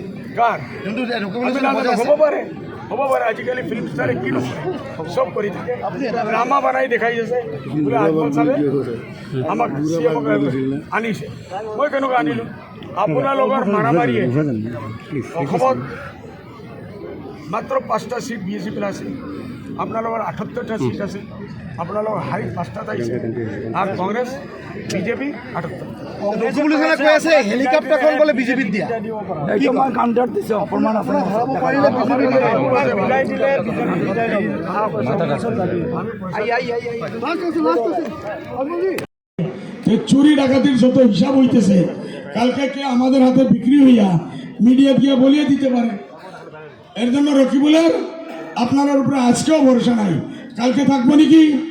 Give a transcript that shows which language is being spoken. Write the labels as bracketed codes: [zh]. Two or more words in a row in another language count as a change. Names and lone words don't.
[as] কাৰ হ'ব পাৰে আজিকালি [en] film star [as] কি নকৰে চব কৰি থাকে ড্ৰামা বনাই দেখাই আছে বোলে আজমল চালে আমাক চিএমক আনিছে মই কেনেকৈ আনিলোঁ আপোনালোকৰ মাৰামাৰীয়ে অসমত মাত্ৰ 5টা সিট বিজেপিৰ আছে আপোনালোকৰ 78টা সিট আছে আপোনালোকৰ হাই 5টাত আহিছে আৰু কংগ্ৰেছ বিজেপি 78 কৈ আছে হেলিকপ্টাৰখন বোলে বিজেপিত দিয়া [bn] কাউণ্টাৰ দিছে অপমান চুরি ডাকাতির যত হিসাব হইতেছে কালকে কে আমাদের হাতে বিক্রি হইয়া মিডিয়া দিয়ে বলিয়ে দিতে পারে এর জন্য রকিবুলের আপনার উপরে আজকেও ভরসা নাই কালকে থাকবো নাকি